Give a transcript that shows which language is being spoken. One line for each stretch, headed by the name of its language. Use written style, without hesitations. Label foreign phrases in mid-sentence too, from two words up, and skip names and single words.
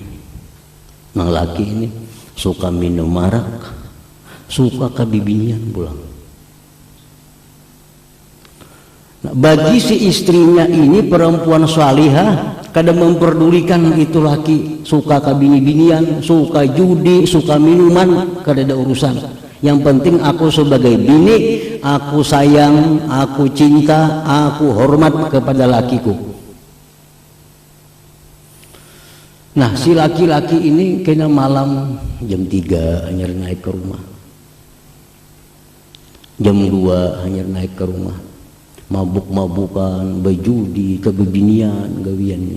Banjar: Nah, laki ini suka minum arak, suka kabibinian pulang. Nah, bagi si istrinya ini perempuan salihah, kadang memperdulikan itu laki suka kabini-binian, suka judi, suka minuman, kada ada urusan.
Indonesian: Yang penting aku sebagai bini, aku sayang, aku cinta, aku hormat kepada lakiku.
Banjar: Nah, si laki-laki ini kena malam jam 3 hanya naik ke rumah, jam 2 hanya naik ke rumah, mabuk-mabukan, berjudi, kebebinian, gawiannya.